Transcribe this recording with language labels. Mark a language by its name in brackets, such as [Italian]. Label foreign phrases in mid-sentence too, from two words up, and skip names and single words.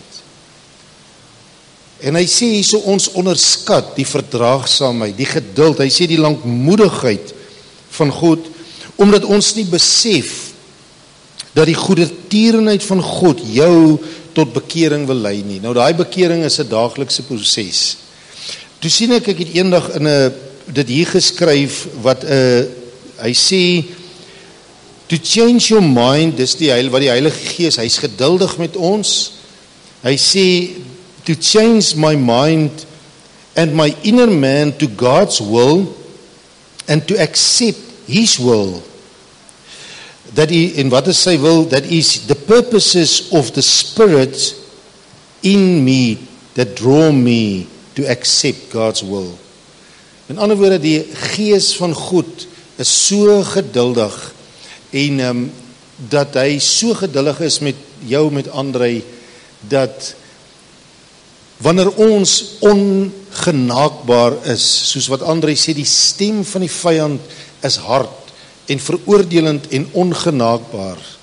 [Afrikaans] En hy sê hierso, ons onderskat die verdraagsaamheid, die geduld, hy sê die lankmoedigheid van God, omdat ons nie besef dat die goedertierenheid van God jou tot bekering wil lei nie. Nou daai bekering is 'n daaglikse proses. Toe sien ek het eendag in dit hier geskryf wat hy sê, [English] to change your mind, [Afrikaans] dis wat die Heilige Gees, hy's geduldig met ons. Hy sê, [English] to change my mind and my inner man to God's will and to accept His will. [Afrikaans] En wat is sy wil? [English] That is the purposes of the Spirit in me that draw me to accept God's will. [Afrikaans] In ander woorde, die Gees van God is so geduldig en dat hy so geduldig is met jou, met André, dat wanneer ons ongenaakbaar is, soos wat André sê, die stem van die vyand is hard en veroordelend en ongenaakbaar.